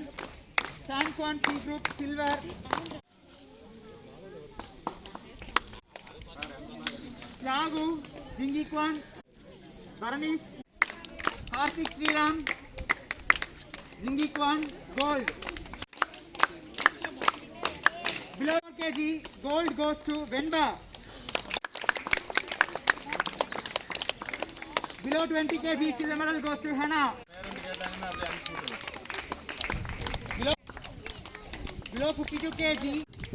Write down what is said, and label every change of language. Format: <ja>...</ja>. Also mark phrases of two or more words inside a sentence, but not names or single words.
<en>Chankwan C group silver. Yagu Jingikwan. Baranis. Karthik Sriram. Jingikwan gold. Below 4 kg gold goes to Venba. Below 20 kg silver medal goes to Hannah. Below 52 kg</en>